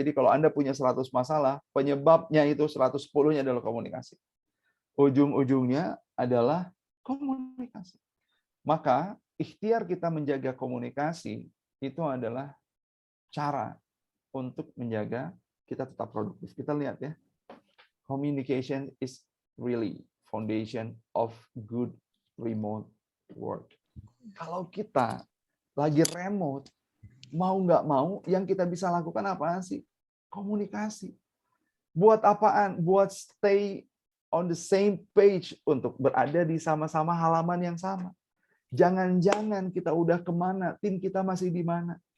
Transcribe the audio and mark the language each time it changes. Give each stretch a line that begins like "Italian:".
Indonesian: Jadi kalau Anda punya 100 masalah, penyebabnya itu 110-nya adalah komunikasi. Ujung-ujungnya adalah komunikasi. Maka ikhtiar kita menjaga komunikasi itu adalah cara untuk menjaga kita tetap produktif. Kita lihat ya.
English: Communication is really foundation of good remote work.
Indonesian: Kalau kita lagi remote, mau nggak mau, yang kita bisa lakukan apa sih? Komunikasi. Buat apaan? Buat
English: stay on the same page,
Indonesian: untuk berada di sama-sama halaman yang sama. Jangan-jangan kita udah kemana, tim kita masih di mana.